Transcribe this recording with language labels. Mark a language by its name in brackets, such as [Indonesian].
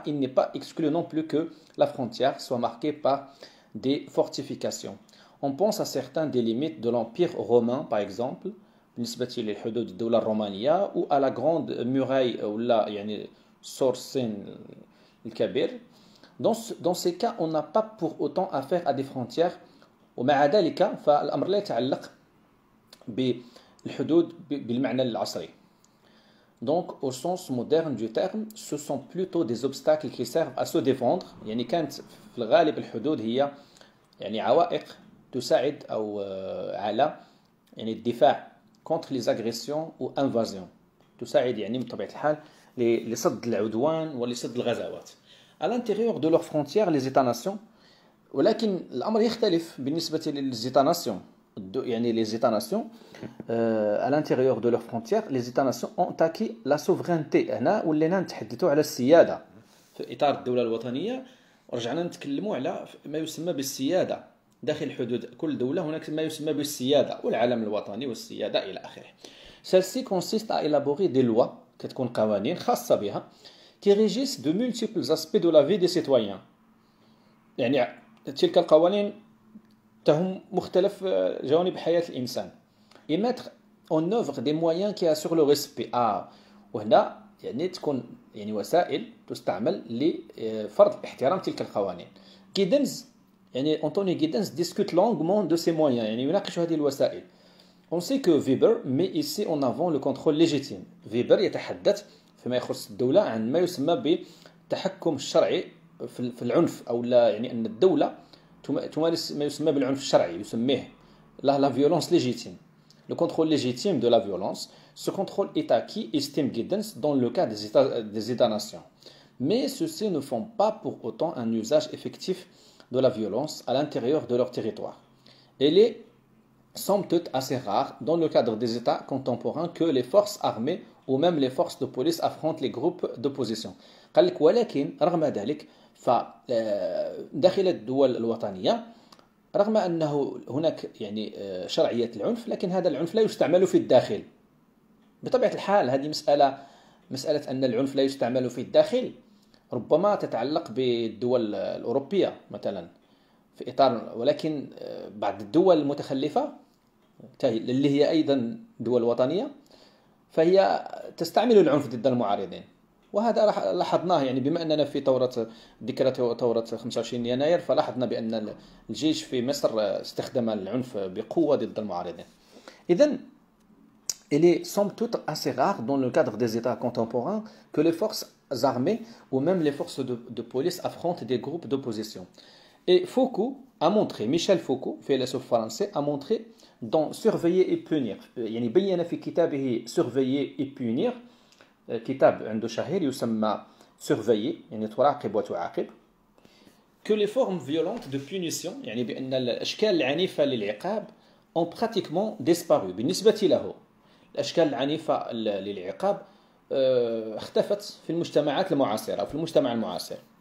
[French] Il n'est pas exclu non plus que la frontière soit marquée par des fortifications. On pense à certains des limites de l'Empire romain, par exemple, [Arabic] بالنسبة لحدود الدولة الرومانية، [French] ou à la grande muraille [Arabic] ولا يعني سور الصين الكبير. [French] Dans ces cas, on n'a pas pour autant affaire à des frontières. [Arabic] ومع ذلك فالأمر لا يتعلق بالحدود بالمعنى العصري. [French] Donc, au sens moderne du terme, ce sont plutôt des obstacles qui servent à se défendre. [Arabic] يعني كانت في الغالب الحدود هي يعني عوائق تساعد أو على يعني الدفاع [French] contre les agressions ou invasions. [Arabic] تساعد يعني بطبيعة الحال لصد العدوان ولصد الغزوات. [French] À l'intérieur de leurs frontières, les États-nations. [Arabic] ولكن الأمر يختلف بالنسبة للز États-nations. [French] يعني les États-nations à l'intérieur de leurs frontières, les États-nations ont acquis la souveraineté. [Arabic] هنا ولينا نتحدثوا على السيادة في إطار الدولة الوطنية، ورجعنا نتكلموا على ما يسمى بالسيادة داخل حدود كل دولة. هناك ما يسمى بالسيادة والعلم الوطني والسيادة إلى آخره. [French] Celle-ci consiste à élaborer des lois، [Arabic] كتكون قوانين خاصة بها، [French] qui régissent de multiples aspects de la vie des citoyens. يعني [Arabic] تلك القوانين تهم مختلف جوانب حياة الإنسان. [French] et mettre en œuvre des moyens qui assurent le respect. [Arabic] وهنا يعني تكون يعني وسائل تستعمل لفرض احترام تلك القوانين. جيدنز يعني أنطوني جيدنز [French] discute longuement de ces moyens، [Arabic] يعني يناقش هذه الوسائل. [French] On sait que Weber met ici en avant le contrôle légitime. [Arabic] Weber يتحدث فيما يخص الدولة عن ما يسمى بالتحكم الشرعي في العنف، أو لا يعني أن الدولة تمارس ما يسمى بالعنف الشرعي، يسميه [French] la violence légitime. Le contrôle légitime de la violence, ce contrôle est acquis, estime Giddens, dans le cas des États-nations. Mais ceux-ci ne font pas pour autant un usage effectif de la violence à l'intérieur de leur territoire. Elle est somme toute assez rare dans le cadre des États contemporains que les forces armées ou même les forces de police affrontent les groupes d'opposition. [Arabic] قال لك ولكن رغم ذلك فداخل الدول الوطنية رغم أنه هناك يعني شرعية العنف، لكن هذا العنف لا يستعمل في الداخل. بطبيعة الحال هذه مسألة أن العنف لا يستعمل في الداخل ربما تتعلق بالدول الأوروبية مثلا في إطار، ولكن بعض الدول المتخلفة اللي هي أيضا دول وطنية فهي تستعمل العنف ضد المعارضين. وهذا لاحظناه يعني بما أننا في ذكرى ثورة 25 يناير، فلاحظنا بأن الجيش في مصر استخدم العنف بقوة ضد المعارضين. [French] إذن il est somme toute assez rare dans le cadre des États contemporains que les forces armées ou même les forces de police affrontent des groupes d'opposition. Et Foucault a montré, Michel Foucault, philosophe français, a montré dans Surveiller et punir. [Arabic] يعني بين في كتابه Surveiller et punir، كتاب عنده شهير يسمى Surveiller يعني تراقب وتعاقب، [French] que les formes violentes de punition [Arabic] يعني بأن الأشكال العنيفة للعقاب [French] ont pratiquement disparu. [Arabic] بالنسبة له الأشكال العنيفة للعقاب اختفت في المجتمعات المعاصرة أو في المجتمع المعاصر.